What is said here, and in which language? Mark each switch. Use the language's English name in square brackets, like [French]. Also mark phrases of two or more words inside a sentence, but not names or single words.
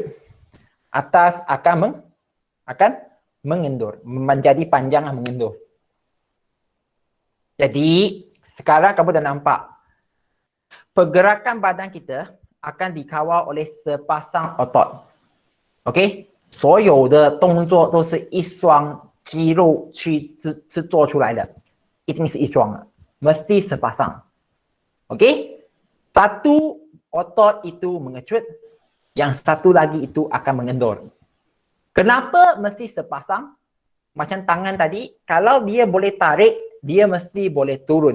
[Malay] Atas akan mengendur, menjadi panjang mengendur. Jadi, sekarang kamu dah nampak. Pergerakan badan kita akan dikawal oleh sepasang otot. [Chinese] OK？ 所有的动作都是一双肌肉去做出来的，一定是一双的， [Malay] mesti sepasang. OK？ Satu otot itu mengecut, yang satu lagi itu akan mengendur. Kenapa mesti sepasang? Macam tangan tadi, kalau dia boleh tarik, dia mesti boleh turun.